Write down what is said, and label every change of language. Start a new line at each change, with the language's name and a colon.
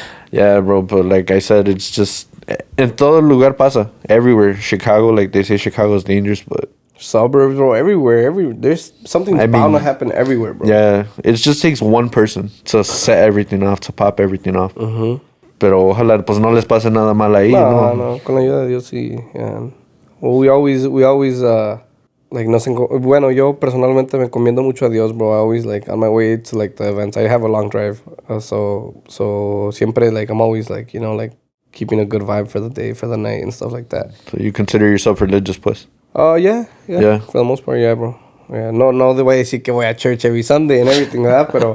English: Yeah, bro, but like I said, it's just...
Spanish: En todo lugar pasa.
English: Everywhere. Chicago, like they say Chicago's dangerous, but... Suburbs, bro, everywhere. There's something bound to happen everywhere, bro. Yeah, it just takes one person to set everything off, to pop everything off.
Spanish: Pero ojalá, pues no les pase nada mal ahí, ¿no? No, con la ayuda de Dios, sí.
English: Yeah. Well, we always, like,
Spanish: bueno, yo personalmente me encomiendo mucho a Dios,
English: bro. I always, like, on my way to, like, the events, I have a long drive. So siempre, like, I'm always, like, you know, like, keeping a good vibe for the day, for the night, and stuff like that. So you consider yourself religious, pues? Yeah. For the most part, yeah, bro.
Spanish: Yeah, no te voy a decir que voy a
English: church every Sunday and everything,
Spanish: ¿verdad?